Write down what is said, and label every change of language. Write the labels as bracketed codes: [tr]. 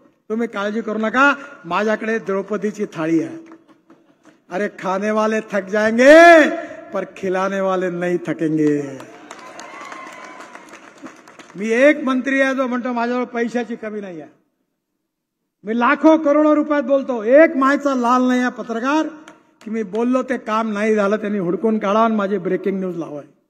[mr] तुम्ही काळजी करू नका. माझ्याकडे द्रौपदीची थाळी आहे. [hi] अरे खाने वाले थक जाएंगे पर खिलाने वाले नहीं थकेंगे. [mr] मी एक मंत्री आहे जो म्हणतो माझ्याजवळ पैशाची कमी नाही आहे. मी लाखो करोडो रुपयात बोलतो. एक मायचा लाल नाही आहे पत्रकार की मी बोललो ते काम नाही झालं त्यांनी हुडकून काढा आणि माझी ब्रेकिंग न्यूज लावाय.